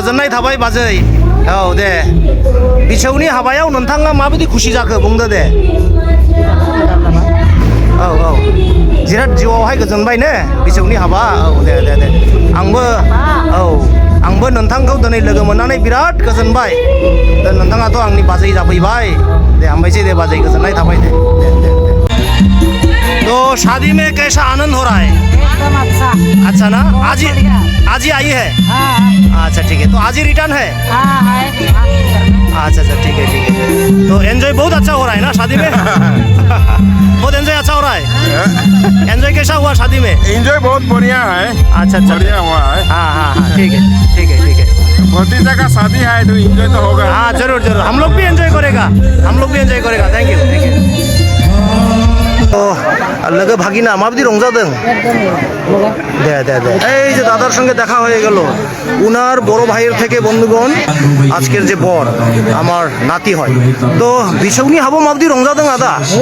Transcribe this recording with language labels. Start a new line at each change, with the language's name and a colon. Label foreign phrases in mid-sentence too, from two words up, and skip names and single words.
Bodo: थाबाय बाजै औ दे बिछौनि हाबायाव नोंथाङा माबायदि खुसि जाखो बुंदो दे औ औ जिराद जिउआवहाय गोजोनबाय ने बिछौनि हाबा औ दे दे दे आंबो नोंथांखौ दिनै लोगो मोननानै बिराद गोजोनबाय नोंथाङाथ' आंनि बाजै जाफैबाय दे हामबायसै दे बाजै गोजोननाय थाबाय दे
Hindi: तो शादी में कैसा आनंद हो रहा है एकदम अच्छा अच्छा ना आज ही बढ़िया। आज ही आई है हाँ अच्छा ठीक है तो आज ही रिटर्न है हाँ है अच्छा अच्छा ठीक है तो एंजॉय बहुत अच्छा हो रहा है ना शादी में बहुत एंजॉय अच्छा हो रहा है एंजॉय कैसा हुआ शादी में एंजॉय बहुत बढ़िया है अच्छा अच्छा बढ़िया हुआ है हाँ हाँ हाँ ठीक है ठीक है ठीक है भतीजा का शादी है तो एंजॉय तो होगा हाँ जरूर जरूर हम लोग भी एंजॉय करेगा
English: thank you
Bodo: तो लोगो भागिना माबादि रंजादों दे दे दे
Bangla: এই যে দাদার সঙ্গে দেখা হয়ে গেল উনার বড় ভাইয়ের থেকে বন্ধুগণ আজকের যে বর আমার নাতি হয় তো
Bodo: बिसौनि हाबा माबादि रंजादों आदा